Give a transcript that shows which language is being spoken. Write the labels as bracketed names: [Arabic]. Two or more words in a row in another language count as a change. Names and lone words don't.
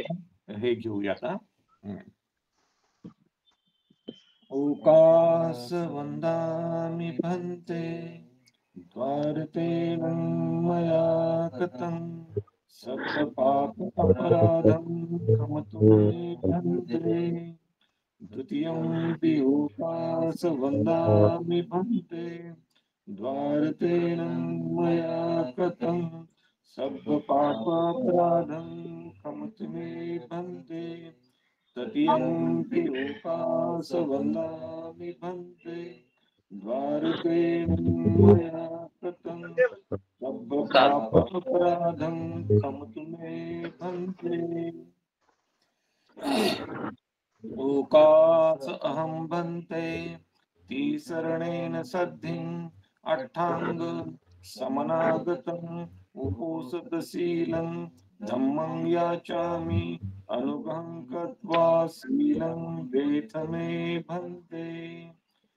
[Marathi] आपण हे घेऊयात. [Pali] ओकास वंदामि भंते द्वारतेन मया कृतं सर्वपाप अपराधं क्षमतु मे भंते। द्वितीयं ओकास वंदामि भंते द्वारतेन मया कृतं सर्वपापापराधं क्षमतु मे भंते। तृतीयं ओकास वंदामि भंते द्वारतेन मया कृतं सर्वपापापराधं क्षमतु मे भंते। ओकास अहं भंते तिसरणेन सद्धिं अष्टांग समनागतम् उपोसतशीलं धम्मं याचामि अनुगं कृत्वा शीलं वेथ मे भंते।